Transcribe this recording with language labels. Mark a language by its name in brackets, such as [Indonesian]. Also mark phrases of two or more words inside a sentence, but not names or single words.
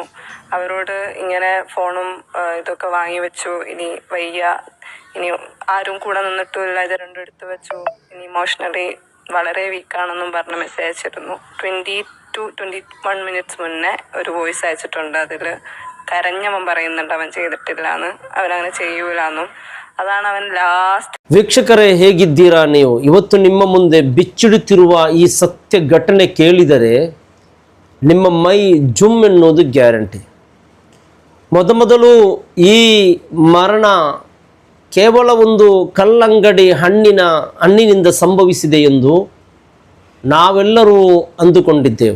[Malayalam] അവരോട് ഇങ്ങനെ ഫോണും ഇതൊക്കെ വാങ്ങി വെച്ചു, ഇനി വയ്യ, ഇനി ആരും കൂടെ നിന്നിട്ടുമില്ല, ഇത് രണ്ടും എടുത്തു വെച്ചു, ഇനി ഇമോഷണലി വളരെ വീക്കാണെന്നും പറഞ്ഞ് മെസ്സേജ് അയച്ചിരുന്നു. 20-21 മിനിറ്റ്സ് മുന്നേ ഒരു വോയിസ് അയച്ചിട്ടുണ്ട്. അതിൽ കരഞ്ഞവൻ പറയുന്നുണ്ട് അവൻ ചെയ്തിട്ടില്ല എന്ന്, അവനങ്ങനെ ചെയ്യൂലെന്നും. അതാണ് അവൻ ലാസ്റ്റ്. [Kannada] ವೀಕ್ಷಕರೇ, ಹೇಗಿದ್ದೀರಾ ನೀವು? ಇವತ್ತು ನಿಮ್ಮ ಮುಂದೆ ಬಿಚ್ಚಿಡುತ್ತಿರುವ ಈ ಸತ್ಯ ಘಟನೆ ಕೇಳಿದರೆ ನಿಮ್ಮ ಮೈ ಜುಮ್ ಎನ್ನುವುದು ಗ್ಯಾರಂಟಿ. ಮೊದಲು ಈ ಮರಣ ಕೇವಲ ಒಂದು ಕಲ್ಲಂಗಡಿ ಹಣ್ಣಿನಿಂದ ಸಂಭವಿಸಿದೆ ಎಂದು ನಾವೆಲ್ಲರೂ ಅಂದುಕೊಂಡಿದ್ದೆವು.